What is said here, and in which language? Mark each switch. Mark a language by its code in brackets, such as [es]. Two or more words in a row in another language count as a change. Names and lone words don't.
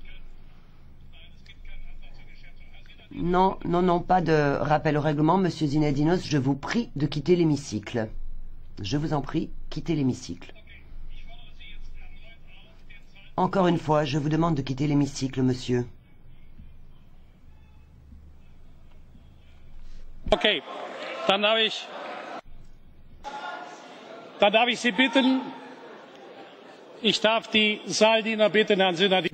[fr] Non, non, non, pas de rappel au règlement, monsieur Zinadinos. Je vous prie de quitter l'hémicycle. Je vous en prie, quittez l'hémicycle. Encore une fois, je vous demande de quitter l'hémicycle, monsieur. [de] Okay, dann darf ich Sie bitten, ich darf die Saaldiener bitten, Herrn Zinadinos.